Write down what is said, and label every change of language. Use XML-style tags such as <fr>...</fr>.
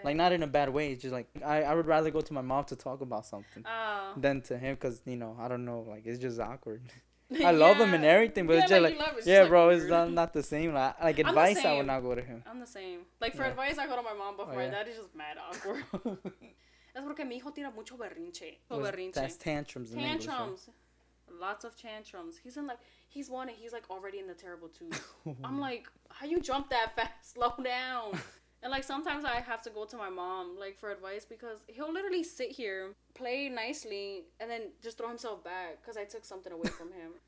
<en>like not in a bad way. It's just like I would rather go to my mom to talk about something Oh. than to him, because I don't know, like it's just awkward. I love him and everything, but it's just like, you love it. It's yeah, just, bro, like, it's weird. not the same. Like I'm the advice, I would same. not go to him. I'm the same. Like for Yeah. advice, I go to my mom, but for Oh, my yeah. dad, it's just mad awkward.</en> <es>Es porque mi hijo tira mucho berrinche.</es> <en>That's tantrums in English, right? Tantrums. Lots of tantrums. He's one and he's like already in the terrible twos. I'm like, how you jump that fast? Slow down. And like sometimes I have to go to my mom like for advice because he'll literally sit here, play nicely, and then just throw himself back because I took something away from him.</en>